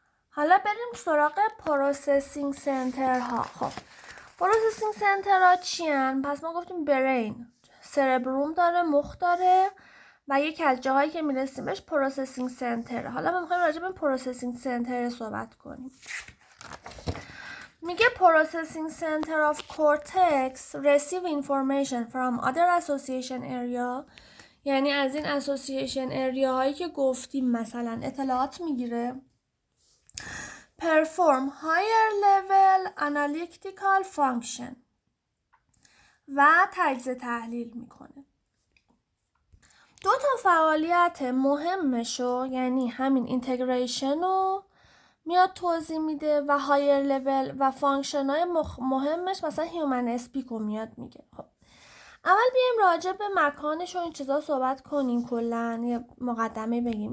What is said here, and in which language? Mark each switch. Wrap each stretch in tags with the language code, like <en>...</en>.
<fa>حالا بریم سراغ پروسسینگ سنترها. خب پروسسینگ سنترها چی هن؟ پس ما گفتیم برین، سربروم داره، مخ داره و یکی از جاهایی که میرسیم بهش پروسسینگ سنتر. حالا ما میخوایم راجع به پروسسینگ سنتر صحبت کنیم.</fa> <en>میگه processing center of cortex receive information from other association area، یعنی از این association area هایی که گفتیم مثلا اطلاعات میگیره. perform higher level analytical function و تجزیه تحلیل میکنه.</en> <fa>دو تا فعالیت مهمشو یعنی همین اینتگریشن رو میاد توضیح میده و هایر لول و فانکشن های مهمش مثلا هیومن اسپیک رو میاد میگه. خب اول بیایم راجع به مکانش و این چیزا صحبت کنیم، کلن یه مقدمه بگیم.</fa>